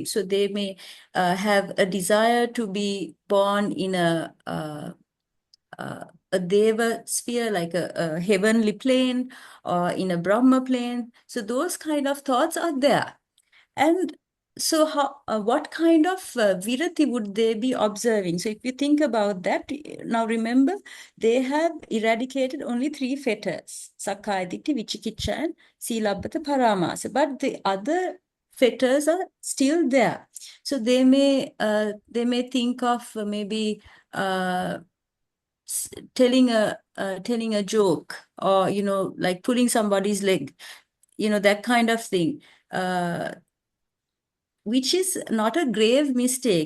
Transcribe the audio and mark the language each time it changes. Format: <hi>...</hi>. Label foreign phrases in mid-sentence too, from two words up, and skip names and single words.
<en>So they may have a desire to be born in a deva sphere, like a heavenly plane, or in a Brahma plane. So those kind of thoughts are there. And so what kind of virati would they be observing? So if you think about that, now remember, they have eradicated only 3 fetters:</en> <pi>sakkaya ditthi, vicikiccha, and silabbata paramasa.</pi> <en>But the other fetters are still there. So they may think of maybe telling a joke, or like pulling somebody's leg, that kind of thing, which is not a grave mistake.</en>